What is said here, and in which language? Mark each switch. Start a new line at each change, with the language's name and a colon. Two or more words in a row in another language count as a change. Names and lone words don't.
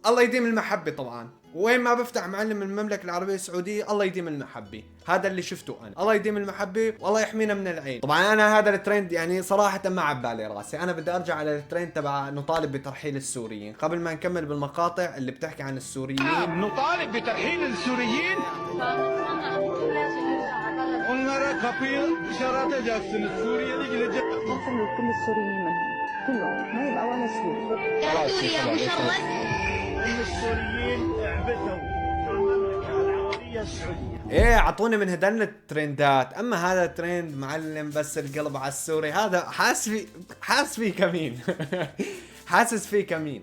Arabic: الله يديم المحبه طبعا، وين ما بفتح معلم المملكة العربية السعودية الله يديم المحبة. هذا اللي شفته أنا، الله يديم المحبة والله يحمينا من العين. طبعا أنا هذا الترند يعني صراحة ما عبالي راسي. أنا بدي أرجع على الترند تبع نطالب بترحيل السوريين. قبل ما نكمل بالمقاطع اللي بتحكي عن السوريين، نطالب بترحيل السوريين.
Turkish: Onlara kapıyı dışarı atacaksınız. Suriyeli gidecek.
Arabic: نخرج كل السوريين من هون كلهم، ما يبقى ولا سوري. ان السوريين اعبثوا في المملكة العربية السعودية. ايه اعطوني من هدن الترندات. اما هذا ترند معلم بس القلب على السوري، هذا حاس فيه كمين حاسس فيه كمين.